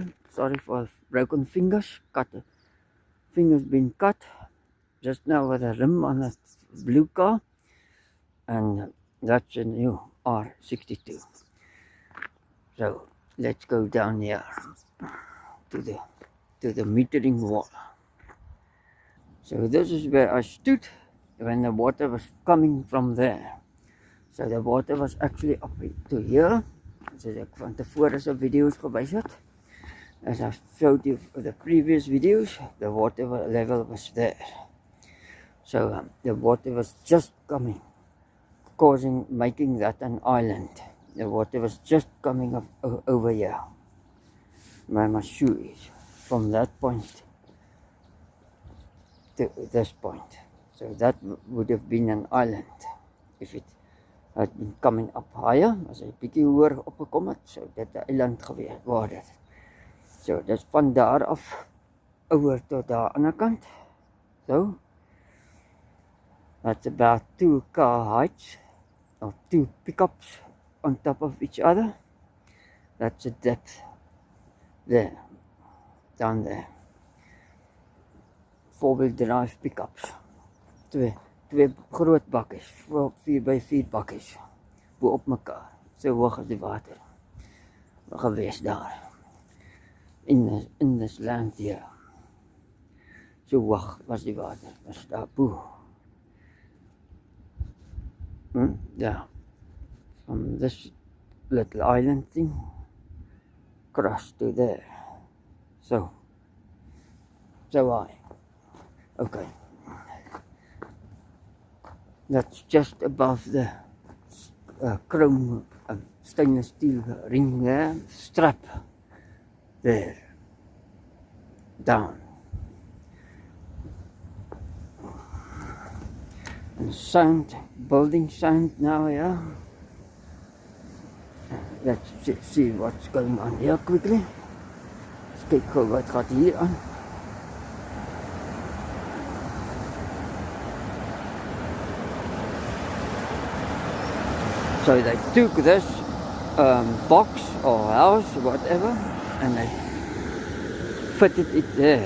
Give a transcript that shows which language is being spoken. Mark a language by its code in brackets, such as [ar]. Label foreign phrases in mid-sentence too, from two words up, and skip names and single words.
[en] Sorry for broken fingers. Fingers been cut just now with a rim on that blue car, and that's a new R62. So let's go down here to the metering wall. So this is where I stood when the water was coming from there. So the water was actually up to here. [af] Soos ek van tevore se video's gewys het. [en] As I showed you for the previous videos, the water level was there. So the water was just coming, making that an island. The water was just coming up over here, where my shoe is, from that point to this point. So that would have been an island if it had been coming up higher. [af] As hy bietjie hoër opgekom het, so dit 'n eiland gewees waar dit. So dis van daar af oor tot daar aan die kant. [en] So that's about 2 car heights or 2 pickups on top of each other. That's the depth there, down there. 4-wheel drive pickups. [af] Twee groot bakkies, 4x4 bakkies, bo op mekaar, so hoog as die water, gewees daar, [en] in this land here, [af] so hoog was die water, was daar bo, [en] yeah, from this little island thing, across to there, so okay. That's just above the chrome stainless steel ring there, strap there, down. And sound, building sound now, yeah. Let's see what's going on here quickly. [af] Let's kyk gou wat gaat hier aan. [en] So they took this box or house, whatever, and they fitted it there.